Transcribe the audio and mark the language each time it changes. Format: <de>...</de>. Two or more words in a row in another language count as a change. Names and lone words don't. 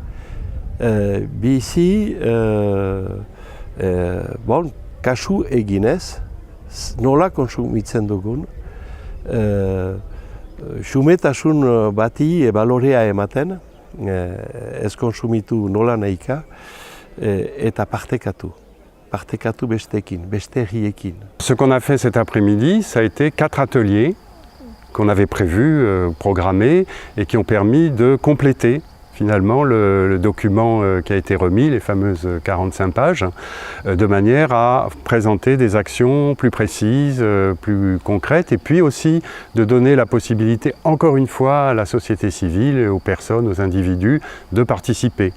<eu>Bizi, kasu eginez, nola konsumitzen dugun, xumetasun bati balorea ematen, ez konsumitu nola nahika, eta partekatu bestekin, beste herriekin.</eu> <fr>Ce qu'on a fait cet après-midi, ça a été 4 ateliers qu'on avait prévus, programmés, et qui ont permis de compléter finalement le document qui a été remis, les fameuses 45 pages, de manière à présenter des actions plus précises, plus concrètes, et puis aussi de donner la possibilité, encore une fois, à la société civile, aux personnes, aux individus, de participer.</fr>